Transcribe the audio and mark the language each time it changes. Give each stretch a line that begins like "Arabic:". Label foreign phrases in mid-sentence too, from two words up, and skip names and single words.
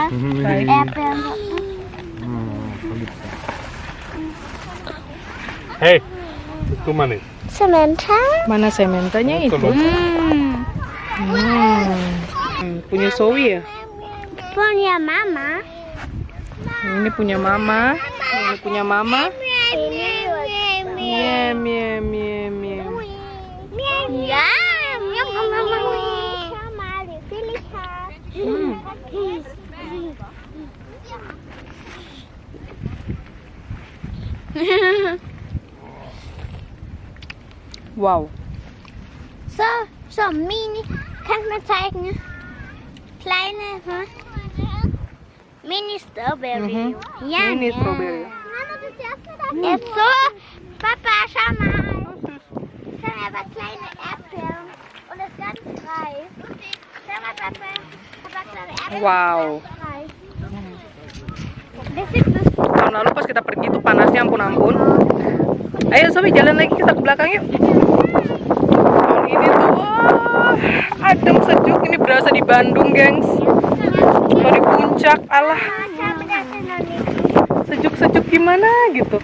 German: Apple. Hey, guck mal nicht. Samantha?
Indonesian: Mana sementanya itu? Punya Zoe ya? Punya mama. Ini punya mama. Ini punya mama. Ini Miem. ya. Sama, pilih. Wow.
German: So mini. Kannst du mir zeigen? Kleine, Mini Strawberry. Ja,
Indonesian: Ini
German: ne? strawberry. Jetzt so. Papa, schau mal. Schau mal, was kleine Äpfel. Und das ist ganz reif. Schau mal, Papa. Papa, kleine Äpfel. Wow. Reif. Das ist das.
Indonesian: Tahun lalu pas kita pergi tuh panasnya ampun. Ayo Zoe jalan lagi kita ke belakang yuk. Tahun ini tuh adem sejuk, ini berasa di Bandung gengs. Kalau di puncak alah sejuk-sejuk gimana gitu.